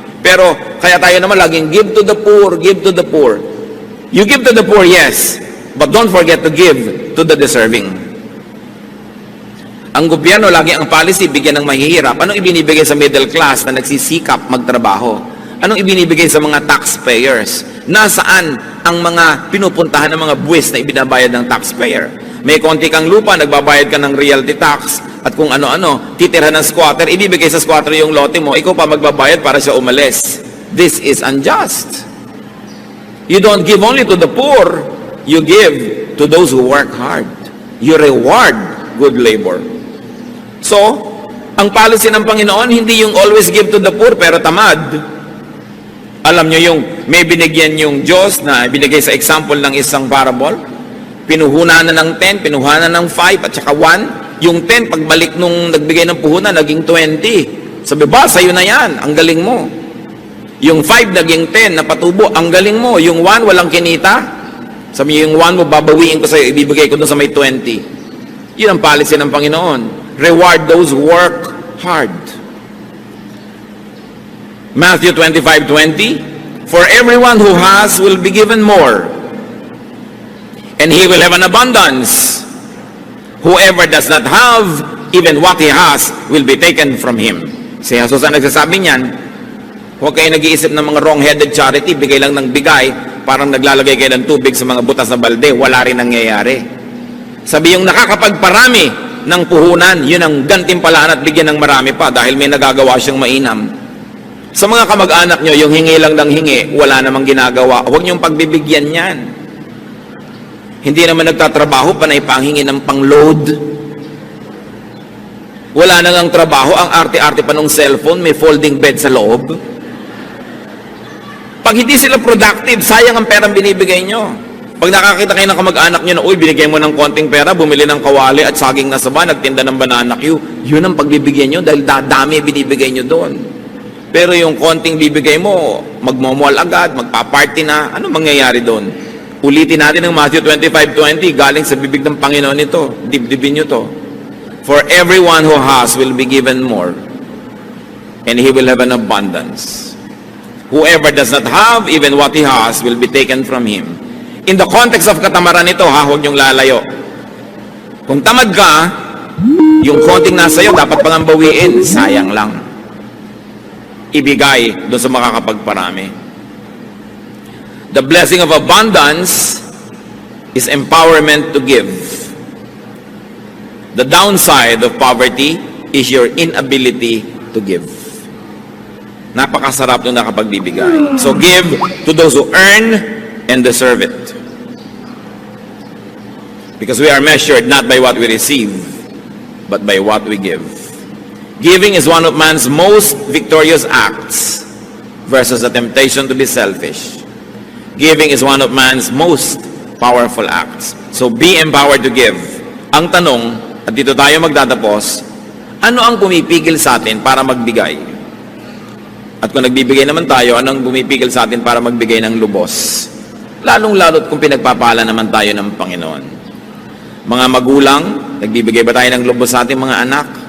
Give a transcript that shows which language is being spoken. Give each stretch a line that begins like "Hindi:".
Filipino: Pero, kaya tayo naman laging
English: give to the poor, give to the poor. You give to the poor, yes. But don't forget to give to the deserving.
Filipino: Ang gobyerno, lagi ang policy, bigyan ng mahihirap. Anong ibinibigay sa middle class na nagsisikap magtrabaho? Anong ibinibigay sa mga taxpayers? Nasaan ang mga pinupuntahan ng mga buwis na ibinabayad ng taxpayer? May konti kang lupa, nagbabayad ka ng realty tax, at kung ano-ano, titirhan ng squatter, ibibigay sa squatter yung lote mo, ikaw pa magbabayad para siya umalis.
English: This is unjust. You don't give only to the poor, you give to those who work hard. You reward good labor. So,
Filipino: ang policy ng Panginoon, hindi yung
English: always give to the poor
Filipino: pero tamad. Alam nyo yung may binigyan yung Diyos na binigay sa example ng isang parable, pinuhunan na ng 10, pinuhunan ng 5 at saka 1. Yung 10, pagbalik nung nagbigay ng puhunan, naging 20. Sabi ba, sa'yo na yan, ang galing mo. Yung 5, naging 10, napatubo, ang galing mo. Yung 1, walang kinita. Sabi yung 1 mo, babawiin ko sa'yo, ibibigay ko doon sa may 20. Yun ang policy ng Panginoon.
English: Reward those who work hard. Matthew 25:20, for everyone who has will be given more, and he will have an abundance. Whoever does not have, even what he has, will be taken from him.
Filipino: Si Jesus ang nagsasabi niyan, huwag kayo nag-iisip ng mga wrong-headed charity, bigay lang ng bigay, parang naglalagay kayo ng tubig sa mga butas na balde, wala rin nangyayari. Sabi yung nakakapagparami ng puhunan, yun ang gantimpalaan at bigyan ng marami pa dahil may nagagawa siyang mainam. Sa mga kamag-anak nyo, yung hingi lang ng hingi, wala namang ginagawa. Huwag niyong pagbibigyan yan. Hindi naman nagtatrabaho, panay panghingi ng pang-load. Wala na ngang trabaho, ang arte-arte pa ng cellphone, may folding bed sa loob. Pag hindi sila productive, sayang ang perang binibigay nyo. Pag nakakita kayo ng kamag-anak nyo na, uy, binigay mo ng konting pera, bumili ng kawali at saging na saba, nagtinda ng banana Q, yun ang pagbibigyan nyo dahil dadami binibigay nyo doon. Pero yung konting bibigay mo, magmomall agad, magpa-party na, ano mangyayari doon? Ulitin natin ang Matthew 25:20, galing sa bibig ng Panginoon ito. Dibdibin nyo to.
English: For everyone who has will be given more, and he will have an abundance. Whoever does not have, even what he has, will be taken from him. In the context of
Filipino: katamaran ito, huwag niyong lalayo. Kung tamad ka, yung konting nasa iyo, dapat pang bawiin, sayang lang. Ibigay doon sa makakapagparami.
English: The blessing of abundance is empowerment to give. The downside of poverty is your inability to give.
Filipino: Napakasarap nung nakapagbibigay.
English: So give to those who earn and deserve it. Because we are measured not by what we receive, but by what we give. Giving is one of man's most victorious acts versus the temptation to be selfish. Giving is one of man's most powerful acts. So be empowered to give.
Filipino: Ang tanong, at dito tayo magtatapos, ano ang pumipigil sa atin para magbigay? At kung nagbibigay naman tayo, anong pumipigil sa atin para magbigay ng lubos? Lalong-lalo't kung pinagpapala naman tayo ng Panginoon. Mga magulang, nagbibigay ba tayo ng lubos sa ating mga anak?